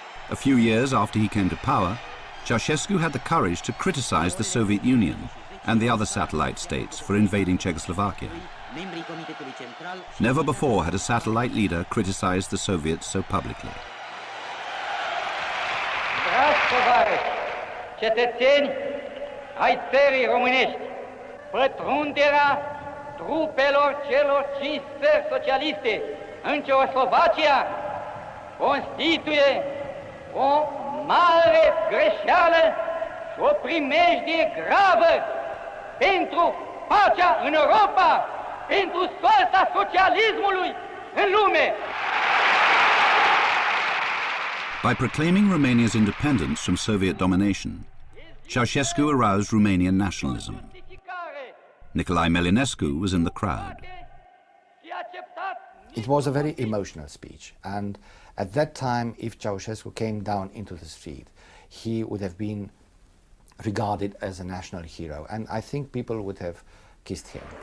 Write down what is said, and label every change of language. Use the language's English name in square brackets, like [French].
[English] A few years after he came to power, Ceausescu had the courage to criticize the Soviet Union and the other satellite states for invading Czechoslovakia. Never before had a satellite leader criticized the Soviets so publicly. [Romanian] Cetățeni ai țării românești, pătrunderea trupelor celor 5 țări socialiste în Ceoslovacia constituie o mare greșeală și o primejdie gravă pentru pacea în Europa, pentru soarta socialismului în lume. [English] By proclaiming Romania's independence from Soviet domination, Ceausescu aroused Romanian nationalism. Nicolae Melinescu was in the crowd. It was a very emotional speech, and at that time, if Ceausescu came down into the street, he would have been regarded as a national hero, and I think people would have kissed him.